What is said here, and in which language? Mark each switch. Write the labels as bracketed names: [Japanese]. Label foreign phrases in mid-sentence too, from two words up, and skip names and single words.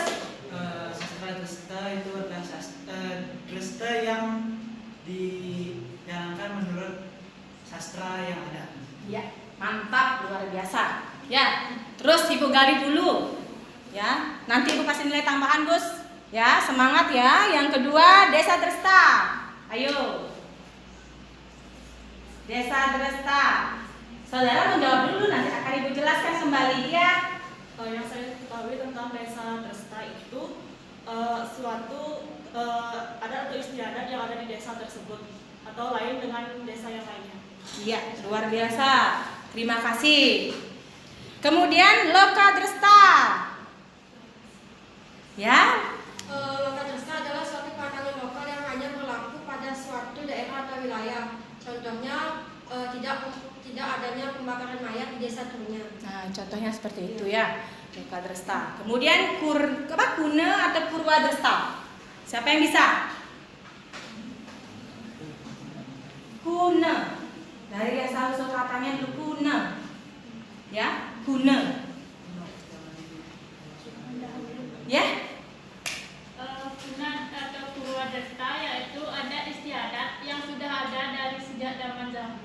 [Indonesian] Sastra dresta itu adalah dresta yang dijalankan menurut sastra yang ada. Ya, mantap, luar biasa. Ya, terus Ibu gali dulu. Ya, nanti Ibu kasih nilai tambahan, Gus. Ya, semangat ya. Yang kedua, desa dresta. Ayo. Desa dresta. Saudara menjawab dulu, nanti akan Ibu jelaskan kembali ya. Yang saya ketahui tentang desa dresta itu suatu adat atau istiadat yang ada di desa tersebut atau lain dengan desa yang lainnya. Iya, luar biasa. Terima kasih. Kemudian loka dresta. Ya. Loka dresta adalah suatu pandangan lokal yang hanya berlaku pada suatu daerah atau wilayah. Contohnya tidak adanya pembakaran mayat di desa Tunya. Nah, contohnya seperti itu ya. Loka dresta. Kemudian kuna atau purwa dresta. Siapa yang bisa? Kuna. Dari asal usul katanya dulu kuna. Ya, kuna. Ya? Kuna atau purwadesta yaitu ada istiadat yang sudah ada dari sejak zaman dahulu.